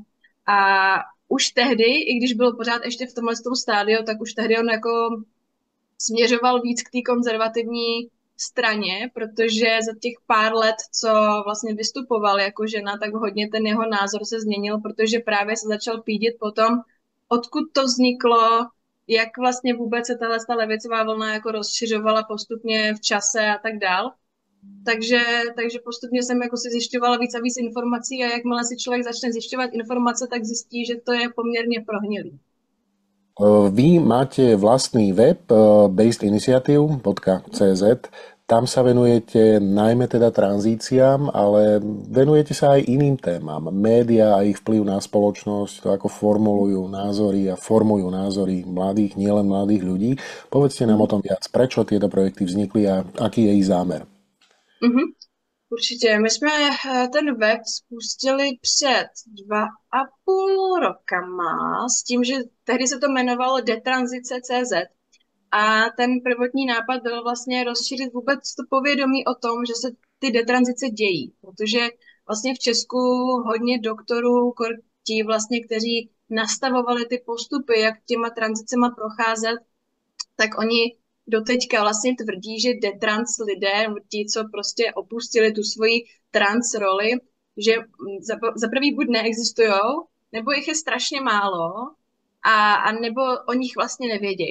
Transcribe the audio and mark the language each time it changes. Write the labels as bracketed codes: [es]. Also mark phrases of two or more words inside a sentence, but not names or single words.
[cs] A už tehdy, i když byl pořád ještě v tomhle stádiu, tak už tehdy on jako směřoval víc k té konzervativní straně, protože za těch pár let, co vlastně vystupoval jako žena, tak hodně ten jeho názor se změnil, protože právě se začal pídit potom, odkud to vzniklo, jak vlastně vůbec se ta levicová vlna jako rozšiřovala postupně v čase a tak dál. Takže postupně jsem jako si zjišťovala víc a víc informací a jakmile si člověk začne zjišťovat informace, tak zjistí, že to je poměrně prohnilý. [sk] Vy máte vlastný web basedinitiative.cz, tam sa venujete najmä teda tranzíciám, ale venujete sa aj iným témam. Média a ich vplyv na spoločnosť, to ako formulujú názory a formujú názory mladých, nielen mladých ľudí. Povedzte nám o tom viac. Prečo tieto projekty vznikli a aký je ich zámer? Mhm. [cs] Určitě. My jsme ten web spustili před 2,5 rokama s tím, že tehdy se to jmenovalo Detranzice.cz a ten prvotní nápad byl vlastně rozšířit vůbec to povědomí o tom, že se ty detranzice dějí, protože vlastně v Česku hodně doktorů, ti vlastně, kteří nastavovali ty postupy, jak těma tranzicema procházet, tak oni doteďka vlastně tvrdí, že detrans lidé, ti, co prostě opustili tu svoji trans roli, že za prvý buď neexistujou, nebo jich je strašně málo, a nebo o nich vlastně nevědějí.